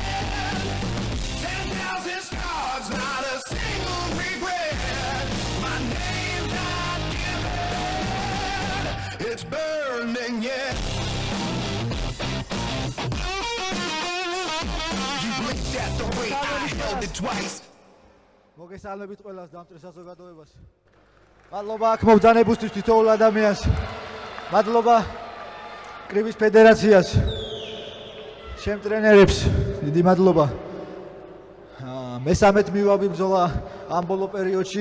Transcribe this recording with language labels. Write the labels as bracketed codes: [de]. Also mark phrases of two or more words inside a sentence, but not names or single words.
[en] 10,000 scars, not a single regret. My name's not given, it's burning yet. You blinked at the way I held it twice. [ka] მოგესალმებით ყველას დამწერ საზოგადოებას. მადლობა აქ მობრძანებისთვის თითოეულ ადამიანს. მადლობა კრივის ფედერაციას. ჩემ ტრენერებს დიდი მადლობა. მესამედ მივაბი ბრძოლა ამ ბოლო პერიოდში.